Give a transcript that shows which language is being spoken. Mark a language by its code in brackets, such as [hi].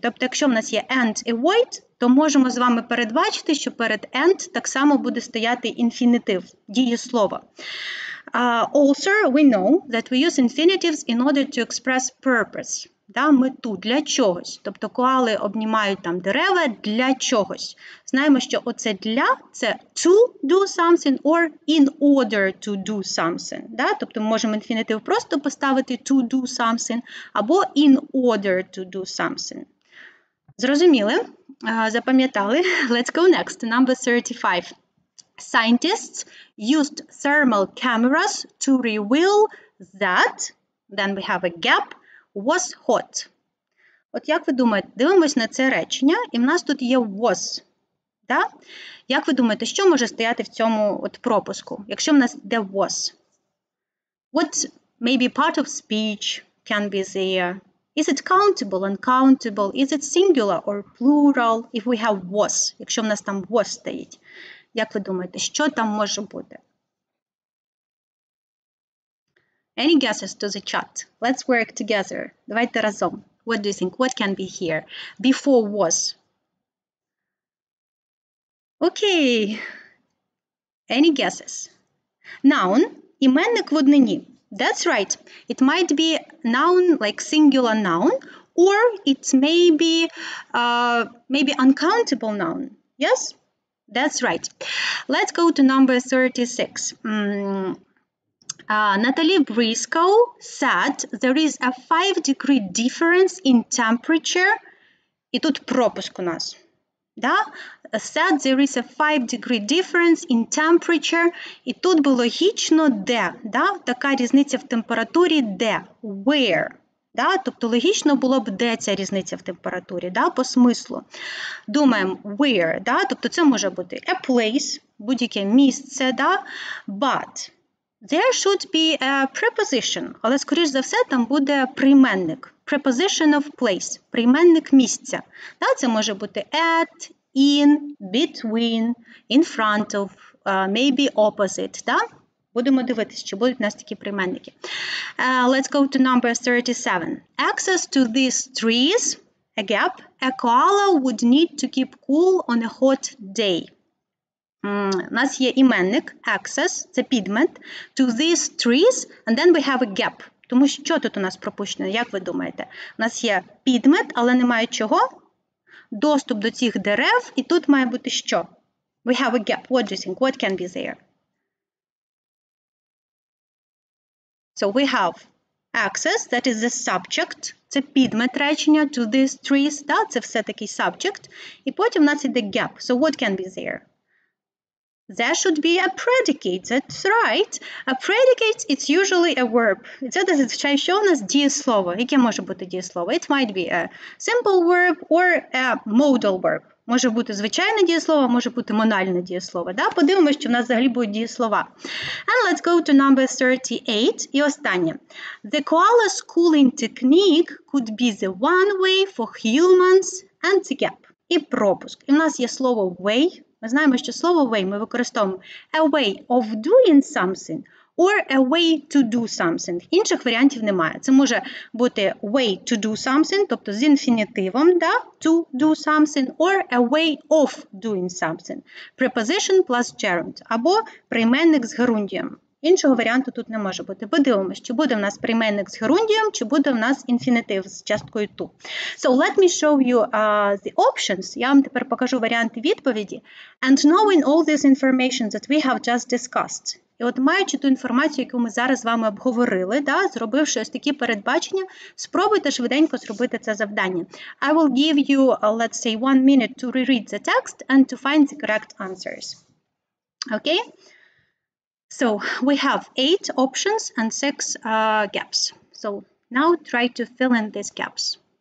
[uk] Тобто, якщо в нас є and і avoid, то можемо з вами передбачити, що перед and так само буде стояти інфінітив, дієслова. [en] Also, we know that we use infinitives in order to express purpose. [uk] Да, мету для чогось. Тобто коали обнімають там дерева для чогось. Знаємо, що оце для – це [en] to do something or in order to do something. Да? [uk] Тобто ми можемо інфінітив просто поставити [en] to do something або in order to do something. [uk] Зрозуміли? Запам'ятали? [en] Let's go next to number 35. Scientists used thermal cameras to reveal that, then we have a gap, was hot. [uk] От як ви думаєте, дивимось на це речення, і в нас тут є was. Да? Як ви думаєте, що може стояти в цьому от пропуску, якщо в нас йде was? [en] What maybe part of speech can be there? Is it countable, uncountable? Is it singular or plural? If we have was, [uk] якщо в нас там was стоїть. Як ви думаєте, що там може бути? [en] Any guesses to the chat? Let's work together. [uk] Давайте разом. [en] What do you think? What can be here? Before was. Okay. Any guesses? Noun. [uk] Іменник в однині. [en] That's right. It might be noun, like singular noun, or it may be maybe uncountable noun. Yes? That's right. Let's go to number 36. Natalie Briscoe said there is a 5-degree difference in temperature. [uk] І тут пропуск у нас. Да? [en] Said there is a 5-degree difference in temperature. [uk] І тут би логічно де. Да? Така різниця в температурі де. [en] Where. Да? [uk] Тобто логічно було б де ця різниця в температурі, да? По смислу. Думаємо where. Да? Тобто це може бути a place, будь-яке місце, да? [en] But there should be a preposition, [uk] але, скоріш за все, там буде прийменник. [en] Preposition of place, [uk] прийменник місця. Да, це може бути [en] at, in, between, in front of, maybe opposite. [uk] Да? Будемо дивитися, чи будуть у нас такі прийменники. [en] Let's go to number 37. Access to these trees, a gap, a koala would need to keep cool on a hot day. [uk] У нас є іменник, [en] access, [uk] це підмет, [en] to these trees, and then we have a gap. [uk] Тому що тут у нас пропущено, як ви думаєте? У нас є підмет, але немає чого? Доступ до цих дерев, і тут має бути що? [en] We have a gap. What do you think? What can be there? So we have access, that is the subject, [uk] це підмет речення, [en] to these trees, да? [uk] Це все такий subject. І потім у нас іде gap. [en] So what can be there? There should be a predicate, that's right. A predicate, it's usually a verb. [uk] Це зазвичай що у нас дієслово. Яке може бути дієслово? [en] It might be a simple verb or a modal verb. [uk] Може бути звичайне дієслово, може бути модальне дієслово. [en] Да? [uk] Подивимося, що в нас взагалі будуть дієслова. [en] And let's go to number 38. [uk] І останнє. [en] The koala's cooling technique could be the one way for humans and the gap. [uk] І пропуск. І в нас є слово way. Ми знаємо, що слово way ми використовуємо [en] a way of doing something or a way to do something. [uk] Інших варіантів немає. Це може бути [en] way to do something, [uk] тобто з інфінітивом, да? [en] To do something, or a way of doing something. Preposition plus gerund, [uk] або прийменник з герундієм. Іншого варіанту тут не може бути. Подивимось, чи буде в нас прийменник з герундієм, чи буде в нас інфінітив з часткою to. [en] So let me show you the options. [uk] Я вам тепер покажу варіанти відповіді. [en] And knowing all this information that we have just discussed. [uk] І от маючи ту інформацію, яку ми зараз з вами обговорили, да, зробивши ось такі передбачення, спробуйте швиденько зробити це завдання. [en] I will give you, let's say, 1 minute to reread the text and to find the correct answers. Okay? So we have 8 options and 6 gaps. So now try to fill in these gaps.